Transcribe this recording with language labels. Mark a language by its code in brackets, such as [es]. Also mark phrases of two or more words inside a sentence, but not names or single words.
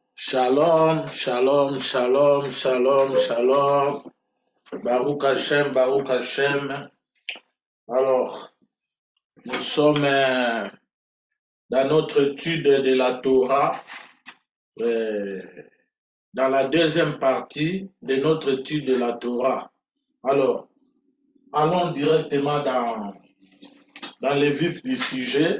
[he] שלום, שלום, שלום, שלום, שלום. ברוך השם, ברוך השם. [fr] Alors, nous sommes dans notre étude de la Torah, euh, dans la deuxième partie de notre étude de la Torah. Alors, allons directement dans le vif du sujet.